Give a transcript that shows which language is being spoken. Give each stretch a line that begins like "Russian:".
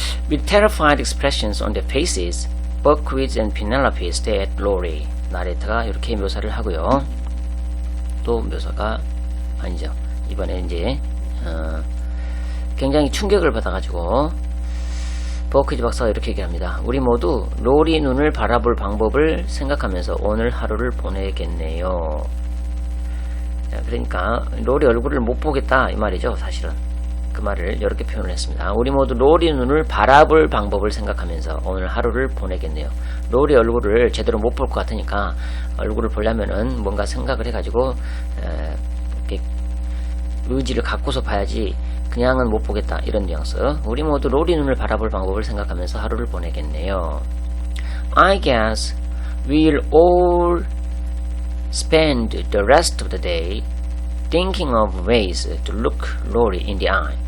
English: With terrified expressions on their faces, Bokoiz and Penelope stare at Lori.
Korean: 나레타가 이렇게 묘사를 하고요. 또 묘사가 아니죠. 이번에 이제 굉장히 충격을 받아가지고 보코이즈 박사가 이렇게 얘기합니다. 우리 모두 로리 눈을 바라볼 방법을 생각하면서 오늘 하루를 보내겠네요. 그러니까 로리 얼굴을 못 보겠다 이 말이죠. 사실은 그 말을 이렇게 표현을 했습니다. 우리 모두 로리 눈을 바라볼 방법을 생각하면서 오늘 하루를 보내겠네요. 로리 얼굴을 제대로 못 볼 것 같으니까 얼굴을 보려면은 뭔가 생각을 해가지고 이렇게 의지를 갖고서 봐야지 그냥은 못 보겠다 이런 뉘앙스. 우리 모두 로리 눈을 바라볼 방법을 생각하면서 하루를 보내겠네요.
English: I guess we'll all spend the rest of the day thinking of ways to look Lori in the eye.